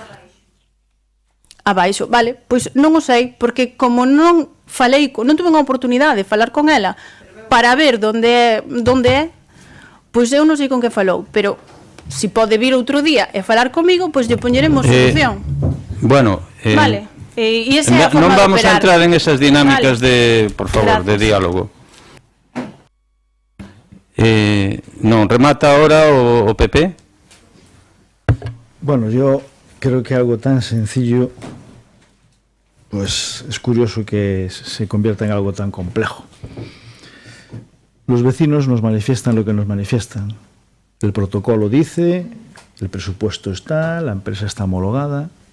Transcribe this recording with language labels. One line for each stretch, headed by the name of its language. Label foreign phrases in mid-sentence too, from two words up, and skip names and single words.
Galician: Abaixo, vale, pois non o sei, porque como non tuve unha oportunidade de falar con ela para ver onde é, pois eu non sei con que falou, pero si pode vir outro día e falar comigo, pois lle poñeremos solución. Bueno, vale. E esa é a forma non vamos de operar. a entrar en esas dinámicas vale. por favor, Gracias. de diálogo. Non, remata ahora o PP.
Spanish: Bueno, yo creo que algo tan sencillo, pues es curioso que se convierta en algo tan complejo. Los vecinos nos manifiestan lo que nos manifiestan. El protocolo dice, el presupuesto está, la empresa está homologada.